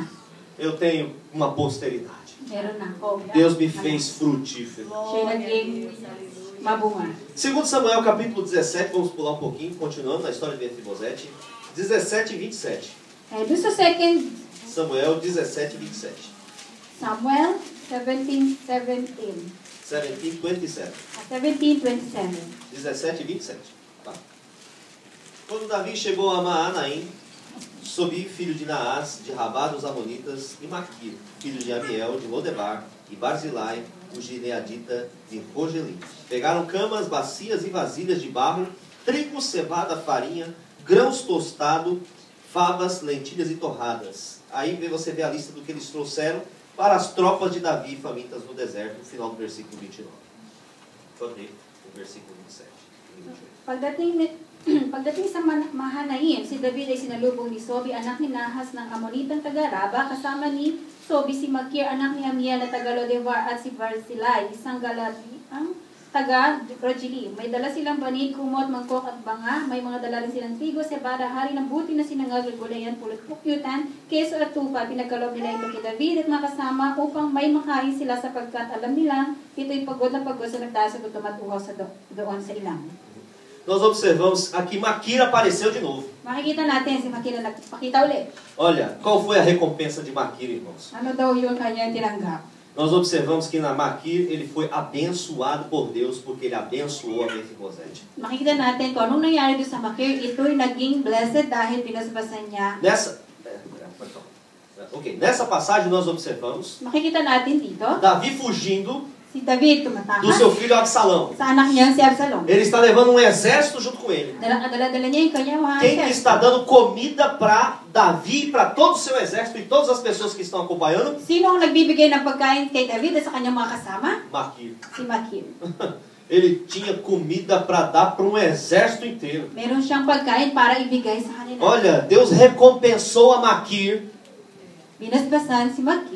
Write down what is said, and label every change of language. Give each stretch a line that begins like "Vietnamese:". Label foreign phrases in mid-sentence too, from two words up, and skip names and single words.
Portuguese: Eu tenho uma posteridade.
Filipino: Meron na ako.
Portuguese: Deus me fez frutífero.
Filipino: Siya naging mabunga.
Portuguese: 2 Samuel capítulo 17, vamos pular um pouquinho, continuando na história de Mefibosete. 17 e 27.
Filipino: Doon sa 2
Portuguese: Samuel 17 e 27. Samuel 17:27. 17 27. 17:27. 17 e 27. Tá. Quando Davi chegou a Maanaim, Sobi, filho de Naás, de Rabá dos Amonitas, e Maquir, filho de Amiel, de Lodebar, e Barzilai, o gileadita de Rogelim. Pegaram camas, bacias e vasilhas de barro, trigo, cevada, farinha, grãos tostados, favas, lentilhas e torradas. Aí você vê a lista do que eles trouxeram para as tropas de Davi famintas no deserto, no final do versículo 29. Vamos ler o versículo 27 e 28.
Filipino: Pagdating sa Mahanaim, si David ay sinalubong ni Sobi, anak ni Nahas ng Amonitang taga-Raba, kasama ni Sobi si Makir, anak ni Amiel na taga-Lodebar, at si Barzilai, isang Galati, ang taga-Rogelim. May dala silang banig, kumot, mangkok at banga. May mga dala rin silang trigo, cebada, hari ng buti na sinangag, gulayan, pulot, pukyutan, keso at tupa. Pinagkalob nila ito kay David at mga kasama upang may makain sila sapagkat alam nilang ito'y pagod na pagod sa nagdasa at tumatuhaw sa doon sa ilang.
Portuguese: Nós observamos aqui Maquir apareceu de novo.
Filipino: Makikita natin si Makir na nagpakita ulit.
Portuguese: Olha, qual foi a recompensa de Maquir, irmãos?
Filipino: Ano daw yung kanyang tinanggap?
Portuguese: Nós observamos que na Maquir ele foi abençoado por Deus porque ele abençoou a Mefibosete.
Filipino: Makikita natin kung anong nangyari doon sa Makir, ito'y naging blessed dahil pinaspasan niya.
Portuguese: Nessa passagem nós observamos
Filipino: Makikita natin dito,
Portuguese: Davi fugindo
Filipino: si David
Portuguese: do
Filipino: tumatakas
Portuguese: seu filho Absalão.
Filipino: sa anak niya si Absalom.
Portuguese: Ele está levando um exército junto com ele.
Filipino: Dala-dala niya yung kanyang mga Quem que exército.
Portuguese: está dando comida para Davi, para todo o seu exército e todas as pessoas que estão acompanhando?
Filipino: Sino ang nagbibigay ng pagkain kay David at sa kanyang mga kasama?
Portuguese: Maquir.
Filipino: Si Makir.
Portuguese: Ele tinha comida para dar para um exército inteiro.
Filipino: Meron siyang pagkain para ibigay sa kanila.
Portuguese: Olha, Deus recompensou a Maquir
Filipino: Binasbasan si Makir.